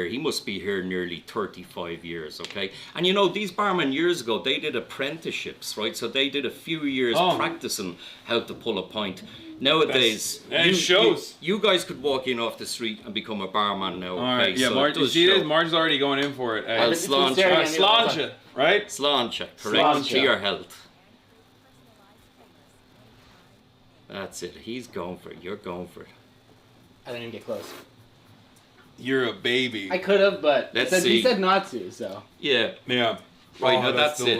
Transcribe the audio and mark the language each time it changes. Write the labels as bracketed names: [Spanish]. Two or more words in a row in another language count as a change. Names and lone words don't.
[English] He must be here nearly 35 years, okay? And you know, these barmen years ago, they did apprenticeships, right? So they did a few years practicing how to pull a pint. Nowadays, It shows. You guys could walk in off the street and become a barman now, okay? All right, yeah, So Marge, it you does see show. this? Marge is already going in for it. Well, sláinte. Sláinte, right? Sláinte, correct. To your health. That's it. He's going for it. You're going for it. I didn't even get close. You're a baby. I could have, but Let's he see. said not to, so. Yeah. Yeah. Right, Oh, no, that's it.